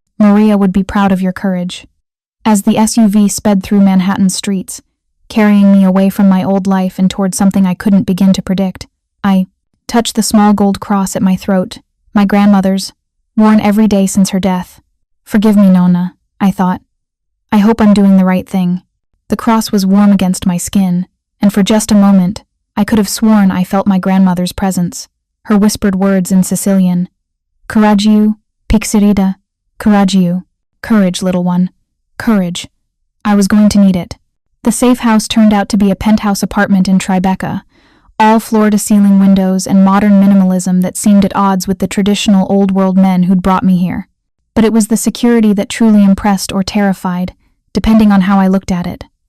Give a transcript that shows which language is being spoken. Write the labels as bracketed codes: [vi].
[en] "Maria would be proud of your courage." As the SUV sped through Manhattan's streets, carrying me away from my old life and toward something I couldn't begin to predict, I touched the small gold cross at my throat, my grandmother's, worn every day since her death. "Forgive me, Nonna," I thought. "I hope I'm doing the right thing." The cross was warm against my skin, and for just a moment, I could have sworn I felt my grandmother's presence, her whispered words in Sicilian. [scn] "Coraggio, pixirida, coraggio." [en] Courage, little one. Courage. I was going to need it. The safe house turned out to be a penthouse apartment in Tribeca, all floor-to-ceiling windows and modern minimalism that seemed at odds with the traditional old-world men who'd brought me here. But it was the security that truly impressed or terrified, depending on how I looked at it.